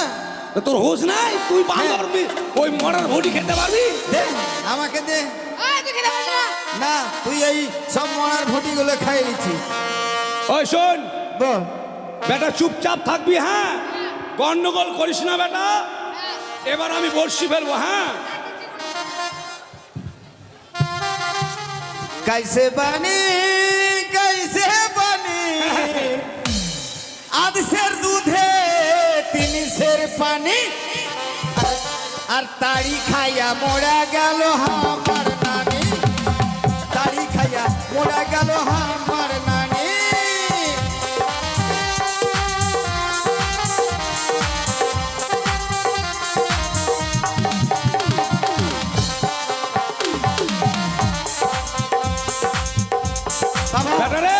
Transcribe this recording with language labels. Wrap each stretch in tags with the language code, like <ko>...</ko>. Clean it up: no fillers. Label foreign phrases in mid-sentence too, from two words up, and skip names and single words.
<bn>তা তোর হোশ নাই? তুই বাঁদর, ওই মরার ভুটি খেতে পারবি? দে আমাকে দে। আয় তুই খেতে পারছিস না? না তুই এই সব মরার ভুটিগুলো খাই নিচ্ছিস। ওই শোন বল। বেটা, চুপচাপ থাকবি। হ্যাঁ গন্ডগোল করিস না বেটা। এবার আমি বর্ষি ফেলবো। হ্যাঁ</bn> <hi>कैसे बनी आध सेर दूधे तीन सेर पानी</hi> <bn>আর তাড়ি খাইয়া মোড়া গেল আমার নানি, তাড়ি খাইয়া মোড়া গেল আমার নানি। বেটা রে,</bn>